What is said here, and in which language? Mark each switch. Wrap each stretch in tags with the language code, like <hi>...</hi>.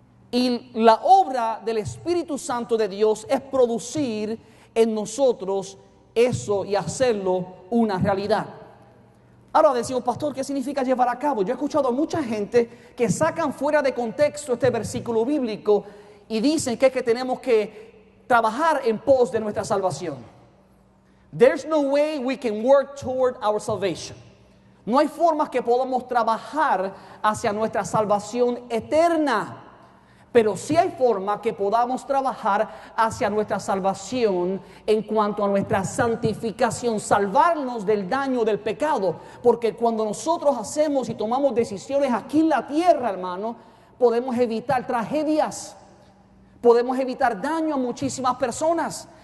<es>Y la obra del Espíritu Santo de Dios es producir en nosotros eso y hacerlo una realidad. Ahora decimos, pastor, ¿qué significa llevar a cabo? Yo he escuchado a mucha gente que sacan fuera de contexto este versículo bíblico y dicen que es que tenemos que trabajar en pos de nuestra salvación.</es> <en>There's no way we can work toward our salvation.</en> <es>No hay formas que podamos trabajar hacia nuestra salvación eterna. Pero sí hay forma que podamos trabajar hacia nuestra salvación en cuanto a nuestra santificación, salvarnos del daño del pecado. Porque cuando nosotros hacemos y tomamos decisiones aquí en la tierra, hermano, podemos evitar tragedias, podemos evitar daño a muchísimas personas.</es>